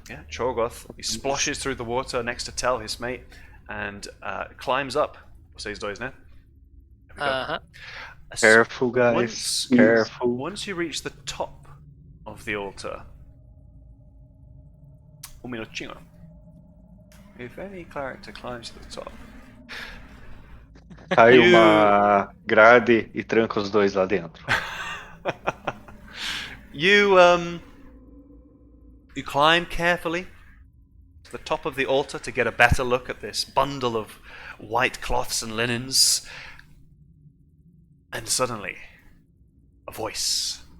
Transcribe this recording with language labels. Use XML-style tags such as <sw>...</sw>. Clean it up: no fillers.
<en>Yeah, Chorgoth, he splashes through the water next to Tel, his mate, and climbs up.</en> <pt>Vocês dois, né?</pt> <en>There we go. Careful, guys. Careful. Once you reach the top of the altar, minutinho. If any character climbs to the top,</en> <pt>Cai uma grade e tranca os dois lá dentro.</pt> <en>you climb carefully to the top of the altar to get a better look at this bundle of white cloths and linens, and suddenly a voice.</en>